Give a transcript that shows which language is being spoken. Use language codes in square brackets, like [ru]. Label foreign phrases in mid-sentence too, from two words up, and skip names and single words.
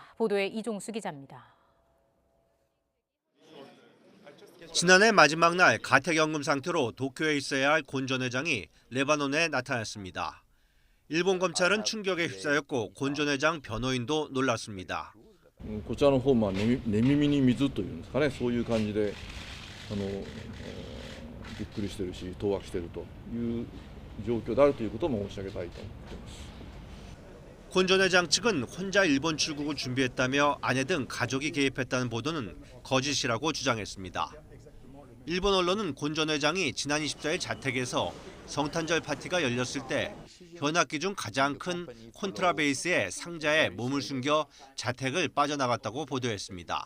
[ko] 보도에 이종수 기자입니다. 지난해 마지막 날 가택연금 상태로 도쿄에 있어야 할 곤 전 회장이 레바논에 나타났습니다. 일본 검찰은 충격에 휩싸였고 곤 전 회장 변호인도 놀랐습니다. [ja] こちらの方も寝耳に水というんですかね、そういう感じでびっくりしてるし、当惑しているという状況であるということも申し上げたいと思っています。 [ko] 곤 전 회장 측은 혼자 일본 출국을 준비했다며 아내 등 가족이 개입했다는 보도는 거짓이라고 주장했습니다. 일본 언론은 곤 전 회장이 지난 24일 자택에서 성탄절 파티가 열렸을 때 현악기 중 가장 큰 콘트라베이스의 상자에 몸을 숨겨 자택을 빠져나갔다고 보도했습니다.